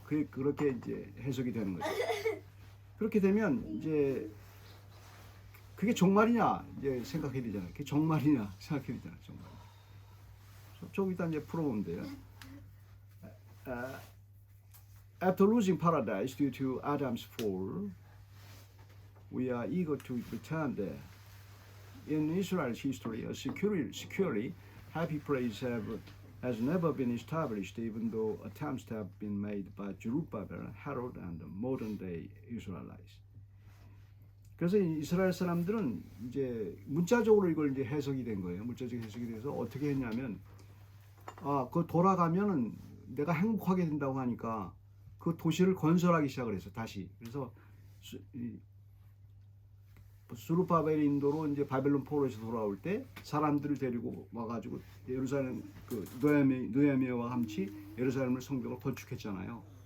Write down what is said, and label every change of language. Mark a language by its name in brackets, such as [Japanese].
[Korean] 그렇게 이제 해석이 되는 거죠. 그렇게 되면 이제 그게 정말이냐 이제 생각해야 되잖아요. 그게 정말이냐 생각해야 되잖아요. 정말. 좀 이따 이제 풀어보면 돼요. [English] After losing paradise due to Adam's fall, we are eager to return there. In Israel's history, a securely happy place has never been established, even though attempts have been made by Zerubbabel, Herod, and modern-day Israelites. [Korean] 그래서 이스라엘 사람들은 이제 문자적으로 이걸 이제 해석이 된 거예요. 문자적 해석이 돼서 어떻게 했냐면, 그 돌아가면은 내가 행복하게 된다고 하니까 그 도시를 건설하기 시작을 했어 다시. 그래서 수르바벨 인도로 이제 바벨론 포로에서 돌아올 때 사람들을 데리고 와가지고 예루살렘 그 느헤미야와 함께 예루살렘을 성벽을 건축했잖아요.